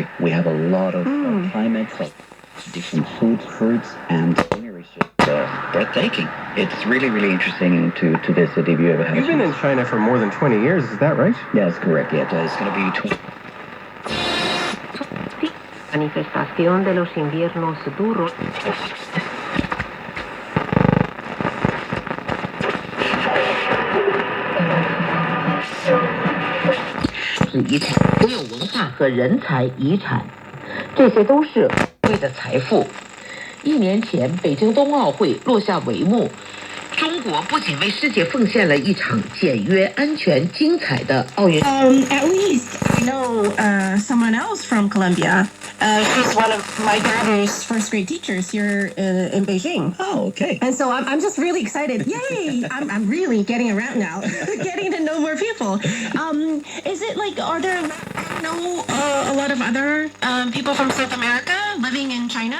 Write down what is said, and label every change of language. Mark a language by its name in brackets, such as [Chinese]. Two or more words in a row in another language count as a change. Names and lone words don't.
[English] We have a lot of climates, different foods, fruits, and scenery is just breathtaking. It's really, really interesting to visit if you ever have. You've been in China for more than 20 years, is that right? Yeah, that's correct. Yeah, it's going to be 20. [Spanish] Manifestación de los inviernos duros. [Chinese] 遗产都有文化和人才遗产，这些都是贵的财富。1年前，北京冬奥会落下帷幕，中国不仅为世界奉献了一场简约、安全、精彩的奥运。 [English] At least I know someone else from Colombia. She's one of my daughter's first grade teachers here in Beijing. Oh, okay. And so I'm just really excited. Yay! I'm really getting around now, getting to know more people. Is it like, are there a lot of other people from South America living in China?